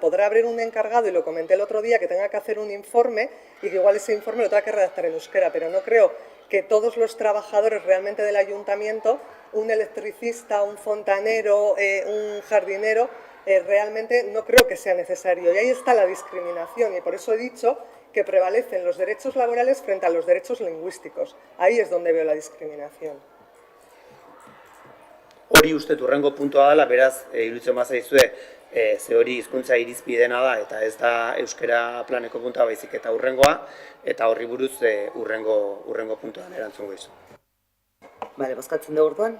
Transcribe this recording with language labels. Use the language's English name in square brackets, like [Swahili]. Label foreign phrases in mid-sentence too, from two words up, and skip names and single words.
[Spanish] Podrá haber un encargado, y lo comenté el otro día, que tenga que hacer un informe y que igual ese informe lo tenga que redactar en euskera, pero no creo que todos los trabajadores realmente del ayuntamiento, un electricista, un fontanero, un jardinero, realmente no creo que sea necesario. Y ahí está la discriminación, y por eso he dicho que prevalecen los derechos laborales frente a los derechos lingüísticos. Ahí es donde veo la discriminación. [Basque] Hori uste hurrengo puntua dela, beraz, iruditzen bazaizue, ze hori hizkuntza irizpidena da, eta ez da euskera planeko puntua baizik eta hurrengoa, eta horri buruz hurrengo puntuan erantzungo izu. Bale, bozkatzen dugu orduan.